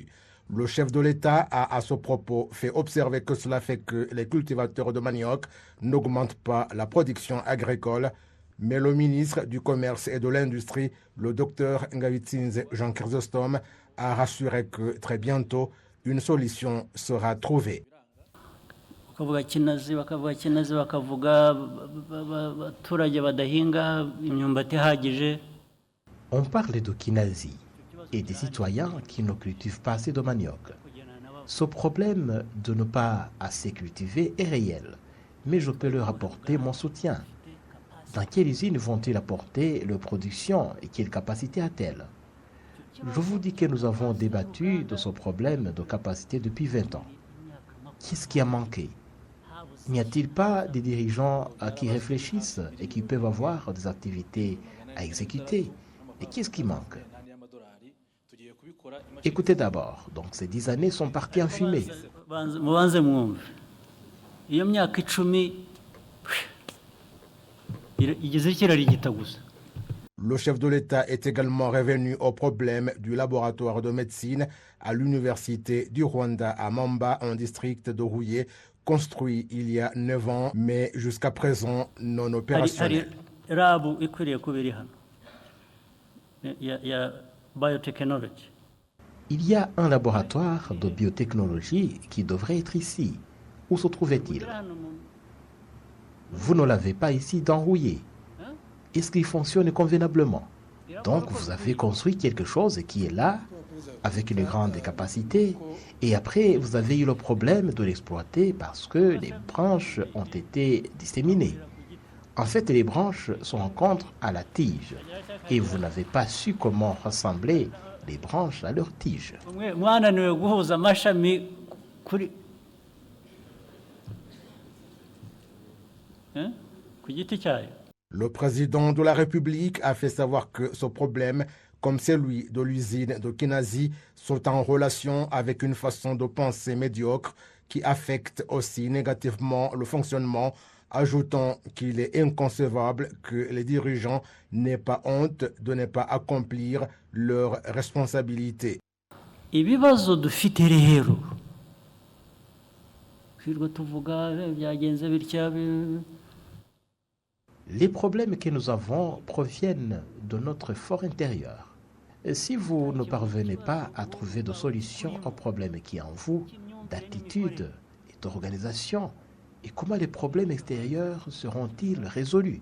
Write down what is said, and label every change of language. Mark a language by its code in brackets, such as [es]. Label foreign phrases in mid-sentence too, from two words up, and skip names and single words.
[fr] Le chef de l'État a à ce propos fait observer que cela fait que les cultivateurs de manioc n'augmentent pas la production agricole, mais le ministre du Commerce et de l'Industrie, le docteur Ngavitsinze Jean Chrysostome, a rassuré que très bientôt, une solution sera trouvée. [rw] bakavuga kinazi bakavuga abaturage badahinga imyumbati ihagije. [fr] On parle de Kinazi et des citoyens qui ne cultivent pas assez de manioc. Ce problème de ne pas assez cultiver est réel, mais je peux leur apporter mon soutien. Dans quelle usine vont-ils apporter leur production et quelle capacité a-t-elle? Je vous dis que nous avons débattu de ce problème de capacité depuis 20 ans. Qu'est-ce qui a manqué? N'y a-t-il pas des dirigeants qui réfléchissent et qui peuvent avoir des activités à exécuter? Et qu'est-ce qui manque? Écoutez d'abord, donc ces 10 années sont parties en fumée. [rw] Mubanze mwumve iyo myaka 10 igeze kirarigita gusa. [fr] Le chef de l'État est également revenu au problème du laboratoire de médecine à l'université du Rwanda à Mamba, en district de Huye, construit il y a 9 ans, mais jusqu'à présent non opérationnel. [rw] Rabu ikwiriye kuba iri hano ya biotechnology. [fr] Il y a un laboratoire de biotechnologie qui devrait être ici. Où se trouvait-il? Vous ne l'avez pas ici dans Rouillé. Est-ce qu'il fonctionne convenablement? Donc vous avez construit quelque chose qui est là, avec une grande capacité, et après vous avez eu le problème de l'exploiter parce que les branches ont été disséminées. En fait, les branches se rencontrent à la tige, et vous n'avez pas su comment rassembler les branches à leur tige. [rw] Mwananiwe guhuza amashami kuri ku giti cyayo. [fr] Le président de la République a fait savoir que ce problème, comme celui de l'usine de Kinazi, sont en relation avec une façon de penser médiocre qui affecte aussi négativement le fonctionnement, ajoutant qu'il est inconcevable que les dirigeants n'aient pas honte de ne pas accomplir leurs responsabilités. [rw] Ibibazo dufite rero kwirwa tuvuga byagenze bitya. [fr] Les problèmes que nous avons proviennent de notre fort intérieur. Et si vous ne parvenez pas à trouver de solution aux problèmes qui en vous, d'attitude et d'organisation, et comment les problèmes extérieurs seront-ils résolus?